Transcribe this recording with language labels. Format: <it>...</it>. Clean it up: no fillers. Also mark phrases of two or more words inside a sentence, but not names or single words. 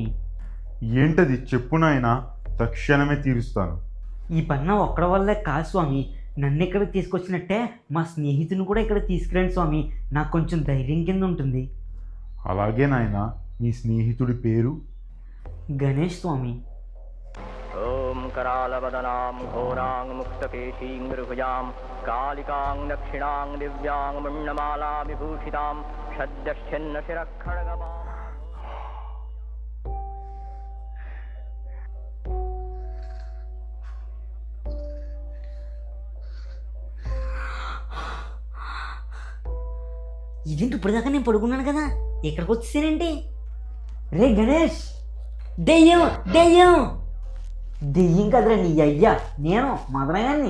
<te>ఏంటది చెప్పు నాయనా, తక్షణమే తీరుస్తాను. ఈ పన్న ఒక్కడ వల్లే కాదు స్వామి, నన్ను ఇక్కడికి తీసుకొచ్చినట్టే మా స్నేహితుని కూడా ఇక్కడ తీసుకురండి స్వామి, నాకు కొంచెం ధైర్యం కింద ఉంటుంది. అలాగే నాయనా, మీ స్నేహితుడి పేరు? గణేష్ స్వామి.</te> <sa>ॐ करालवदनां घोरां मुक्तकेशीं मृगजां कालिकां दक्षिणां दिव्यां मुण्डमाला विभूषितां सद्यश्चिन्न शिरःखड्गमां</sa> <te>ఇదేంటి ఇప్పటిదాకా నేను పడుకున్నాను కదా, ఇక్కడికి వచ్చేసానేంటి? రే గణేష్, దెయ్యం దెయ్యం దెయ్యం కదరా నీ అయ్యా, నేను మదనగాన్ని.</te>